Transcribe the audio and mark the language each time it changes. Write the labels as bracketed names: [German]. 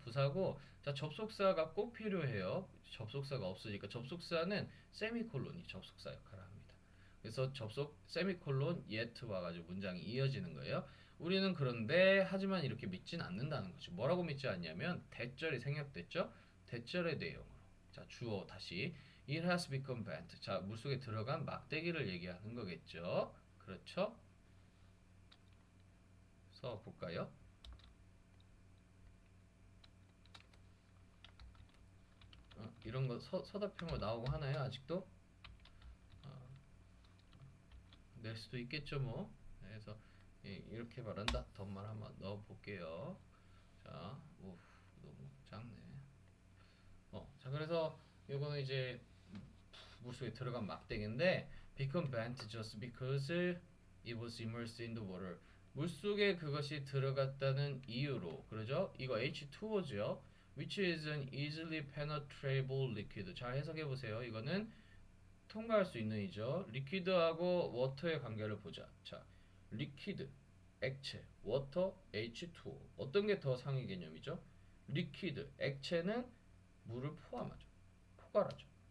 [Korean] 부사고, 자, 접속사가 꼭 필요해요. 접속사가 없으니까 접속사는 세미콜론이 접속사 역할을 합니다. 그래서 세미콜론 yet 와가지고 문장이 이어지는 거예요. 우리는 그런데 하지만 이렇게 믿진 않는다는 거죠. 뭐라고 믿지 않냐면 대절이 생략됐죠. 대절의 내용으로. 자, 주어 다시 [English] It has become bent. [Korean] 자, 물속에 들어간 막대기를 얘기하는 거겠죠. 그렇죠? 써 볼까요? 이런 거 서답형으로 나오고 하나요? 아직도? 낼 수도 있겠죠 뭐. 그래서 이렇게 말한다. 덧말 한번 넣어 볼게요. 자, 오, 너무 작네. 자, 그래서 이거는 이제 물속에 들어간 막대기인데 [English] become bent just because it was immersed in the water. [Korean] 물속에 그것이 들어갔다는 이유로, 그러죠? 이거 H2O죠. [English] Which is an easily penetrable liquid. [Korean] 잘 해석해 보세요. 이거는 통과할 수 있는 이죠. 리퀴드하고 워터의 관계를 보자. 자, 리퀴드, 액체, 워터, H2O. 어떤 게 더 상위 개념이죠? 리퀴드, 액체는 물을 포함하죠. 포괄하죠.